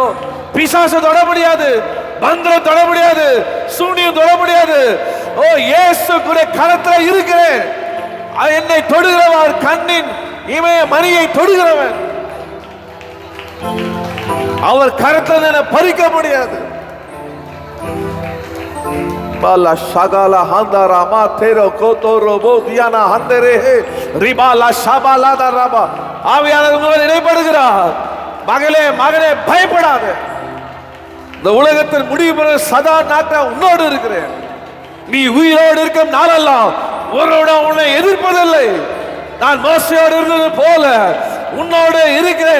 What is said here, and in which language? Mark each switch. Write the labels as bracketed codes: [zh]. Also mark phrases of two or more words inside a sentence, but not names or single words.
[ta] பிசாசு தொட முடியாது, மந்திரம் தொட முடியாது, சூனியம் தொட முடியாது. ஓ இயேசு கூட கரத்தில் இருக்கிறேன். என்னை தொடுகிறவர் கண்ணின் இமய மணியை தொடுகிறவன். அவர் கரத்தில் என்னை பறிக்க முடியாது. Bala shagala handara ma tero koto robo diana handere ribala shabala daraba. ஆவியானவர் உங்களை நினைப்படுகிறார். மகளே மகனே பயப்படாதே. இந்த உலகத்தில் முடிவு பெற சதா நாட்கள் உன்னோடு இருக்கிறேன். நீ உயிரோடு இருக்கும் நாளெல்லாம் ஒருவட உன்னை எதிர்ப்பதில்லை. நான் மோசையோடு இருந்தது போல உன்னோடு இருக்கிறேன்.